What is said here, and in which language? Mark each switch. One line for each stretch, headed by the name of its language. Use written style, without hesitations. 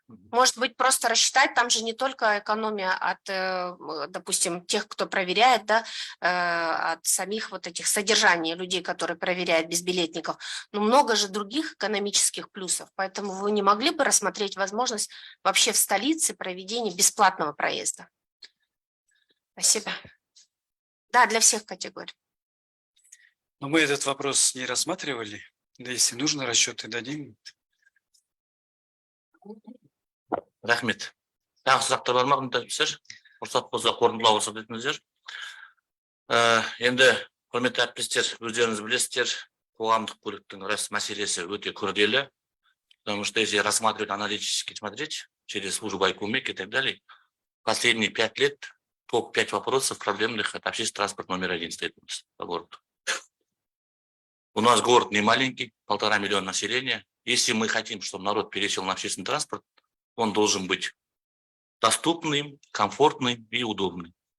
Russian: Может быть, просто рассчитать, там же не только экономия от, допустим, тех, кто проверяет, да, от самих вот этих содержаний людей, которые проверяют безбилетников, но много же других экономических плюсов, поэтому вы не могли бы рассмотреть возможность вообще в столице проведения бесплатного проезда? Спасибо. Да, для всех категорий. Но мы этот вопрос не рассматривали. Да, если нужно, расчеты дадим.
Kazakh: Рахмет. Тағы сұрақтар бар ма, сіздер? Рұқсат болса қорытындылауға рұқсат етіңіздер. Енді құрметті әріптестер, өздеріңіз білесіздер, қоғамдық көліктің мәселесі өте күрделі.
Russian: Потому что если рассматривать аналитически смотреть через службу Айкумек и так далее, последние 5 лет топ-5 вопросов проблемных это общественный транспорт номер 1 стоит по городу. У нас город не маленький, 1,5 миллиона населения. Если мы хотим, чтобы народ пересел на общественный транспорт, он должен быть доступным, комфортным и удобным.